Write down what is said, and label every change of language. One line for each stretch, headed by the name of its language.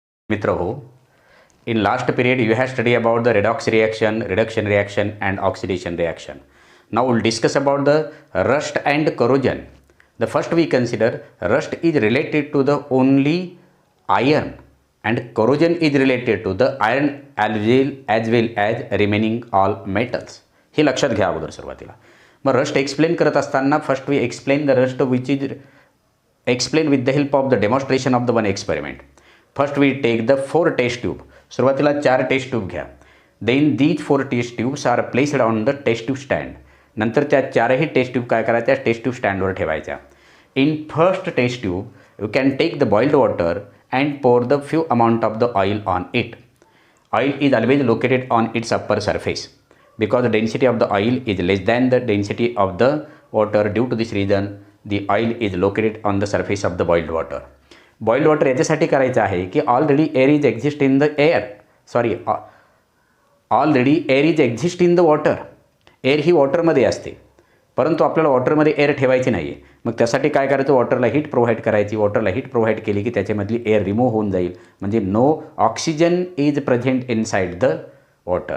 Marathi: मित्र हो,
English: in last period you have studied about the redox reaction, reduction reaction and oxidation reaction. Now we'll discuss about the rust and corrosion. The first we consider rust is related to the only iron and corrosion is related to the iron as well as remaining all metals.
Marathi: हे लक्षात घ्या अगोदर सुरुवातीला. मग rust explain करत असताना
English: First we explain the rust which is explain with the help of the demonstration of the one experiment. First we take the 4 test tube.
Marathi: सुरुवातीला 4 taste tube घ्या.
English: Then these 4 test tubes are placed on the test tube stand.
Marathi: नंतर त्या 4ही taste tube काय करायच्या taste tube स्टँडवर ठेवायच्या.
English: In first test tube you can take the boiled water and pour the few amount of the oil on it. Oil is always located on its upper surface because the density of the oil is less than the density of the water. Due to this reason the oil is located on the surface of the boiled water. Boiled water
Marathi: याच्यासाठी करायचं आहे की
English: Already air is exist in the air already air is exist in the water.
Marathi: Air ही वॉटरमध्ये असते परंतु आपल्याला वॉटरमध्ये air ठेवायची नाही आहे. मग त्यासाठी काय करायचं वॉटरला हीट प्रोव्हाइड करायची. वॉटरला हीट प्रोव्हाइड केली की त्याच्यामधली एअर रिमूव्ह होऊन जाईल म्हणजे
English: No oxygen is present inside the water.